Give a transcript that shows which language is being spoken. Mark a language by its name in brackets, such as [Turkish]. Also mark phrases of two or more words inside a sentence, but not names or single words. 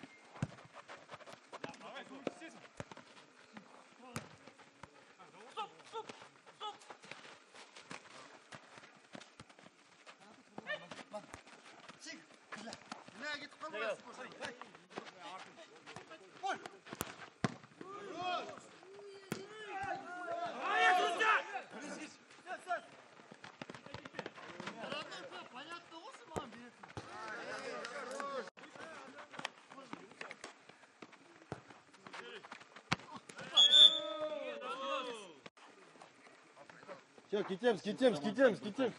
[English] Stop, stop, stop. [Turkish] Çık. Güzel. Nereye git? Kalma. Gol. [Russian] Понятно, Осман берет. Все, скитем.